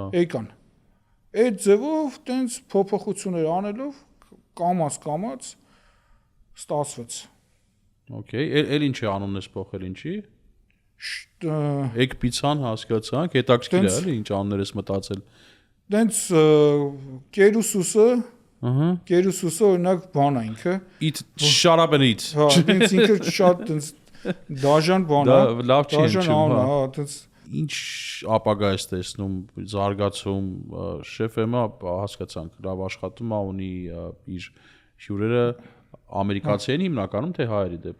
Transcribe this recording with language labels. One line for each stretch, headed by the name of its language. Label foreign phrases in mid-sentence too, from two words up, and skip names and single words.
Armenian: Եկան։ Այդ ձևով տենց փոփոխություններ անելով կամած ստացվեց։ Okay, էլ ինչ է անունն ես փոխել ինչի։ Շ-
English: Egg pizza-
Armenian: ն հասկացանք, հետաքրքիր է, էլի ինչ անուններ ես մտածել։ Տենց կերուսուսը Ահա։ կերուսուսը օրինակ բան է ինքը
English: Eat shut up and eat։
Armenian: հա տենց ինքը շատ տենց դաժան բան է Դա լավ չի դաժան հնչում, անուն է, հա։ հա տենց Ինչ ապագա ես տեսնում, զարգացում, շեֆեմը հասկացանք, լավ աշխատում է, ունի իր հյուրերը ամերիկացի են հիմնականում թե հայերի դեպ։